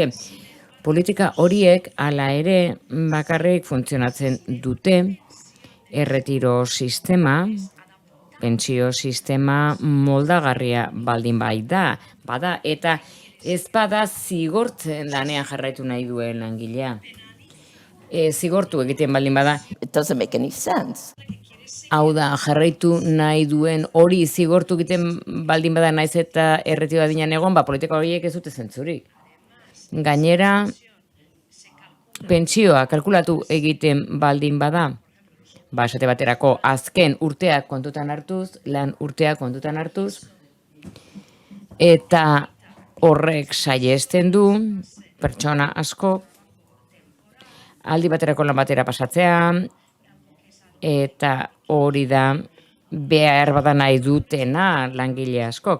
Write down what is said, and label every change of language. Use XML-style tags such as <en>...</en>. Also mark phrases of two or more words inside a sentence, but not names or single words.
<eu>Politika horiek hala ere bakarrik funtzionatzen dute erretiro sistema, pentsio sistema moldagarria baldin bada eta ez bada zigortzen lanean jarraitu nahi duen langilea. Zigortu egiten baldin bada.</eu> <en>It doesn't make any sense.</en> <eu>Hau da, jarraitu nahi duen hori zigortu egiten baldin bada naiz eta erretiro adinean egon, politika horiek ez dute zentzurik. Gainera, pentsioa kalkulatu egiten baldin bada, esate baterako azken urteak kontutan hartuz, lan urteak kontutan hartuz, eta horrek saihesten du pertsona asko aldi baterako lan batera pasatzea, eta hori da behar bada nahi dutena langile askok.</eu>